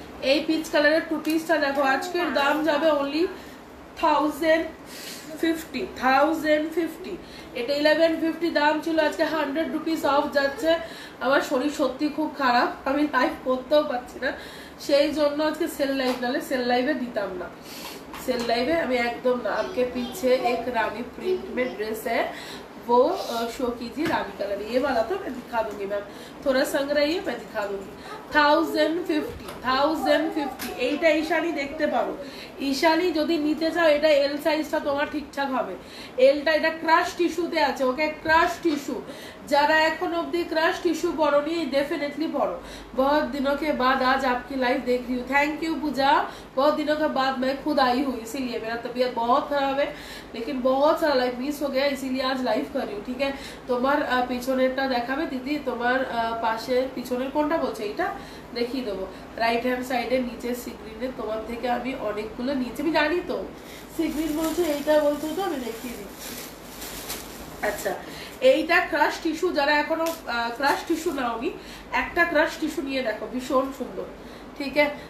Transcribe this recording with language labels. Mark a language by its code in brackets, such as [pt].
[bn] এই পিচ কালারের টু পিসটা দেখো, আজকের দাম যাবে অনলি 1050। এটা 1150 দাম ছিল, আজকে 100 রুপিস অফ যাচ্ছে। আমার শরীর সত্যি খুব খারাপ, আমি লাইভ করতেও পারছি না, সেই জন্য আজকে সেল লাইভ, নাহলে সেল লাইভে দিতাম না। [hi] सेल लाइव है, अभी एकदम ना आपके पीछे एक रानी प्रिंट में ड्रेस है, वो शो कीजिए, रानी कलर ये वाला तो मैं दिखा दूंगी मैम, थोड़ा संग रही है, मैं दिखा दूंगी। [bn] 1050 এইটা ঈশানী দেখতে পারো। ঈশানী যদি নিতে চাও, এটা এল সাইজটা তোমার ঠিকঠাক হবে। এলটা এটা ক্রাশ টিস্যুতে আছে, ওকে, ক্রাশ টিস্যু। যারা এখন অবধি ক্রাশ টিস্যু পরোনি, [hi] डेफिनेटली पढ़ो। बहुत दिनों के बाद आज आपकी लाइव देख रही हूँ, थैंक यू पूजा। बहुत दिनों के बाद मैं खुद आई हूँ, इसीलिए मेरा तबीयत बहुत खराब है, लेकिन बहुत सारा लाइव मिस हो गया, इसीलिए आज लाइव कर रही हूँ, ठीक है। [bn] তোমার পিছনেরটা দেখাবে দিদি, তোমার পাশে পিছনের কোনটা বলছে, এটা দেখিয়ে দেবো। রাইট হ্যান্ড সাইডে নিচে সিগ্রিনে তোমার থেকে আমি অনেকগুলো নিচে, আমি জানি তো সিগ্রিন বলছে এইটা বলছো তো, আমি দেখিয়ে দিচ্ছি। আচ্ছা, এইটা ক্রাশ টিস্যু, যারা এখনো ক্রাশ টিস্যু নাওনি, একটা ক্রাশ টিস্যু নিয়ে দেখো, ভীষণ সুন্দর, [hi] ठीक है।